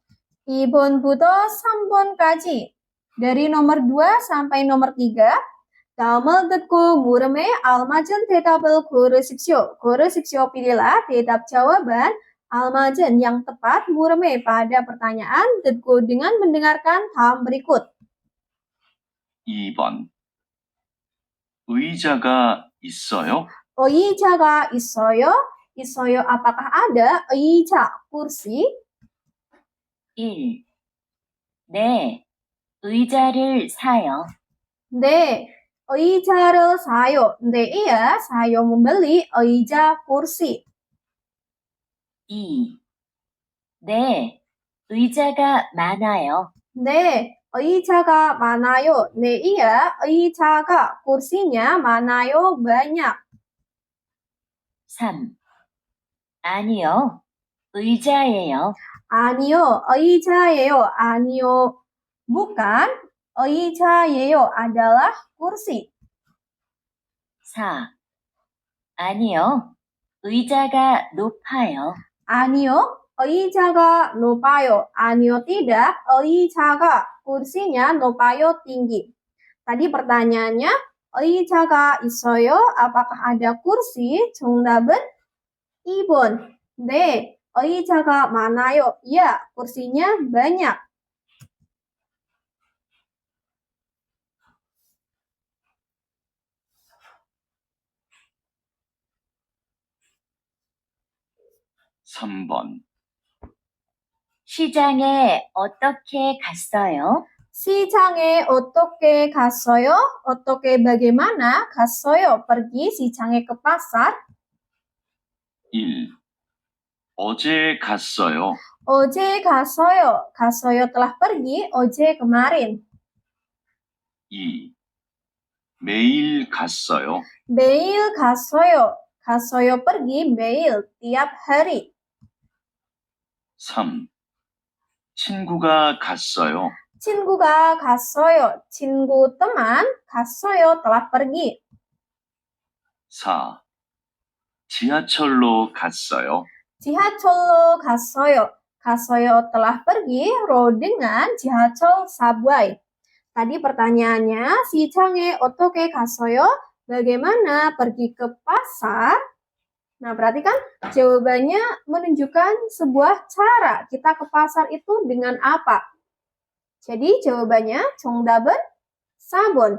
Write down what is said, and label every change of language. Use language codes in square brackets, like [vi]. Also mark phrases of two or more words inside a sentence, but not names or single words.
[ko] 2번부터 3번까지. [id] Dari nomor 2 sampai nomor 3. [ko] 다음을 듣고 물음에 알맞은 대답을 고르십시오. 고르십시오, [id] pilihlah 대답 jawaban almazun yang tepat, 물음에 pada pertanyaan, 듣고 dengan mendengarkan 다음 berikut. [ko] 2번 의자가 있어요? 의자가 있어요? 있어요, [id] apakah ada? 의자, kursi. 1. [ko] 네, 의자를 사요. 네, 의자를 sayo. 네, [id] iya, sayo membeli 의자, kursi. 2. [ko] 네, 의자가 많아요. 네, 의자가 많아요. 네, iya, 의자가, kursinya, 많아요, banyak. 3. 아니요, 의자예요. 아니요, 의자예요. 아니요, [id] bukan. 의자예요 adalah kursi. 4. [ko] 아니요, 의자가 높아요. 아니요, 의자가 높아요. 아니요, [id] tidak. 의자가, kursinya, 높아요, tinggi. Tadi pertanyaannya, [ko] 의자가 있어요? [id] Apakah ada kursi? [ko] 정답은 2번. 네, 의자가 많아요. [id] Ya, kursinya banyak. [ko] (3번) 시장에 어떻게 갔어요? 시장에 어떻게 갔어요? 어떻게 bagaimana? 갔어요. [id] Pergi, 시장에 ke pasar. 1. [ko] 어제 갔어요. 어제 갔어요. 갔어요 [id] telah pergi, [ko] 어제 kemarin. 2. 매일 갔어요. 매일 갔어요. 갔어요 pergi, 매일, [id] tiap hari. 3. [ko] 친구가 갔어요. 친구가 갔어요. 친구 teman 갔어요 [id] telah pergi. [ko] 4. 지하철로 갔어요. 지하철로 갔어요. 갔어요 [id] telah pergi, [ko] ro dengan 지하철 subway. [id] Tadi pertanyaannya, si Change [ko] 어떻게 갔어요? [id] Bagaimana pergi ke pasar? Nah, perhatikan jawabannya menunjukkan sebuah cara kita ke pasar itu dengan apa. Jadi jawabannya [ko] 정답은 4번.